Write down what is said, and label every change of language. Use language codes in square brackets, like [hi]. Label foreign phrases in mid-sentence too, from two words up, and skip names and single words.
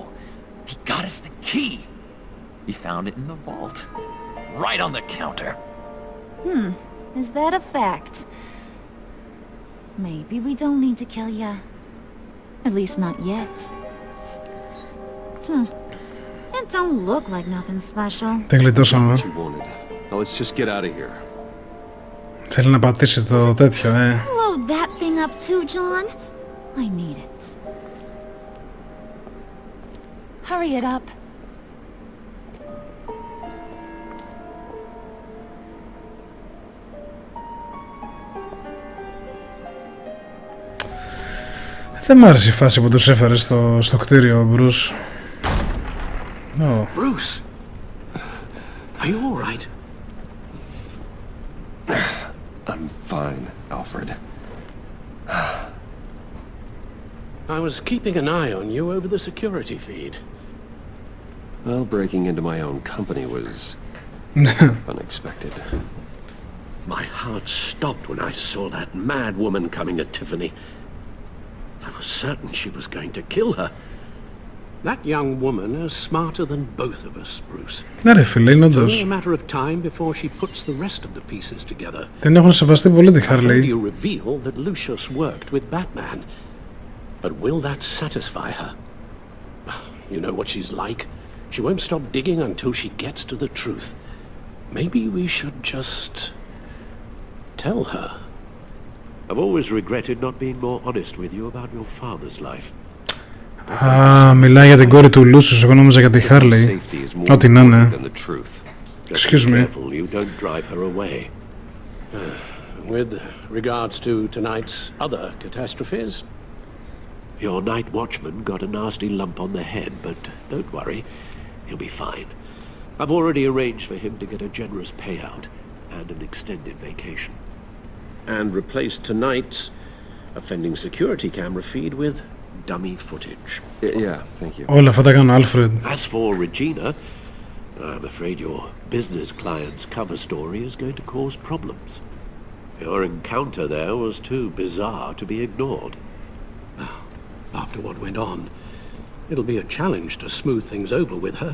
[en] He got us the key. He found it in the vault. Right on the counter. Is that a fact? Maybe we don't need to kill ya. At least not yet. It don't look like nothing special. [el] Δεν γλιτώσαμε. [en] Now let's just get out of here. [el] Θέλει να πατήσει το τέτοιο, [en] Load that thing up too, John. I need it. Hurry it up. [el] Δεν μ' άρεσε η φάση που τους έφερε στο κτίριο, Μπρους. [en] Bruce, are you all right? I'm fine, Alfred. I was keeping an eye on you over the security feed. Well, breaking into my own company was unexpected. My heart stopped when I saw that mad woman coming at Tiffany. I was certain she was going to kill her. That young woman is smarter than both of us, Bruce. [el] Ναι ρε φίλε, είναι όντως. [en] It's only a matter of time before she puts the rest of the pieces together. [el] Την έχουν σεβαστεί πολύ τη Harley. [en] You reveal that Lucius worked with Batman. But will that satisfy her? You know what she's like. She won't stop digging until she gets to the truth. Maybe we should just tell her. I've always regretted not being more honest with you about your father's life. [el] Μιλάει για την κόρη του Λούσιους, εγώ νόμιζα για τη Harley. Ό,τι να είναι. [en] Excuse me. You don't drive her away. With regards to tonight's other catastrophes, your night watchman got a nasty lump on the head, but don't worry, he'll be fine. I've already arranged for him to get a generous payout and an extended vacation. And replaced tonight's offending security camera feed with dummy footage. Yeah, thank you. [el] Όλα αυτά τα κάνω, [en] Alfred. As for Regina, I'm afraid your business client's cover story is going to cause problems. Your encounter there was too bizarre to be ignored. After what went on, it'll be a challenge to smooth things over with her.